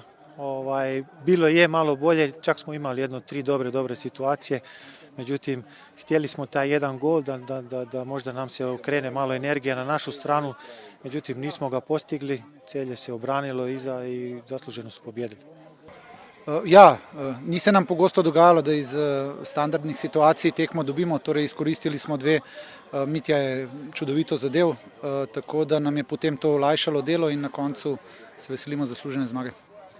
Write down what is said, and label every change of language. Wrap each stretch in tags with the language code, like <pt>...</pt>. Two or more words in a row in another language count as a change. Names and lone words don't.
<hr>Bilo je malo bolje, čak smo imali 3 dobre situacije. Međutim, htjeli smo taj jedan gol da možda nam se okrene malo energija na našu stranu. Međutim, nismo ga postigli, Celje se obranilo iza i zasluženo su pobjedili.</hr> <sl>Ja, ni se nam pogosto dogajalo, da iz standardnih situacij tekmo dobimo, torej izkoristili smo 2, Mitja je čudovito zadev, tako da nam je potem to olajšalo delo in na koncu se veselimo zaslužene zmage.</sl>